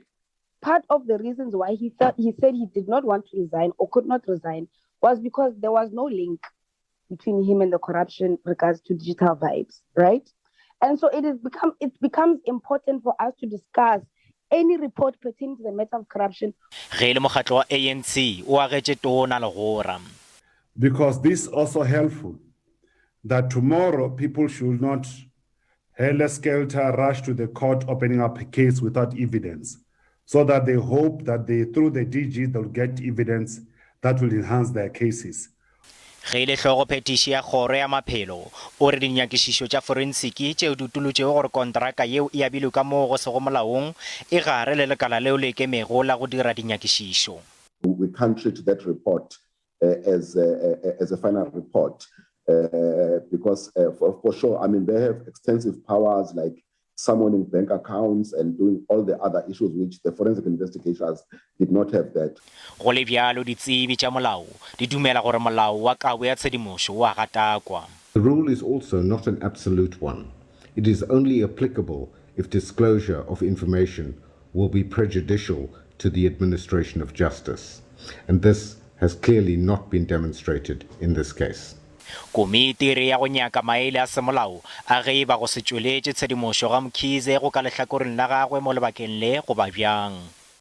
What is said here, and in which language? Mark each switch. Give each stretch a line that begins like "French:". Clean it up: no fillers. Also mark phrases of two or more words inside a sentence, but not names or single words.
English: Part of the reasons why he said he did not want to resign or could not resign was because there was no link between him and the corruption regards to Digital Vibes, right? And so it becomes important for us to discuss any report pertaining to the matter of corruption.
Northern Sotho: Ge le mokgatlo wa ANC o agetše Tona Legora.
English: Because this is also helpful, that tomorrow people should not helter-skelter rush to the court opening up a case without evidence, so that they hope that through the DG they'll get evidence that will enhance their cases.
Northern Sotho: Ge le hlogo phetiši ya kgoro ya maphelo o re dinyakišišo tša forensiki tšeo di utolotšego gore kontraka yeo e abilwe ka moo go sego molaong e gare le lekala leo le ikemego la go dira dinyakišišo.
English: We can't treat that report as a final report because for sure, I mean, they have extensive powers like summoning bank accounts and doing all the other issues which the forensic investigators did not have that.
Northern Sotho: Go le bjalo ditsebi tša molao di dumela gore molao wa kabo ya tshedimošo wa gatakwa.
English: The rule is also not an absolute one. It is only applicable if disclosure of information will be prejudicial to the administration of justice, and this has clearly not been demonstrated in this case.
Northern Sotho: Komiti re ya go nyaka maele a semolao a ge ba go se tšweletše tshedimošo ga Mkhize go ka lehlakoreng la gagwe mo lebakeng le go ba bjang.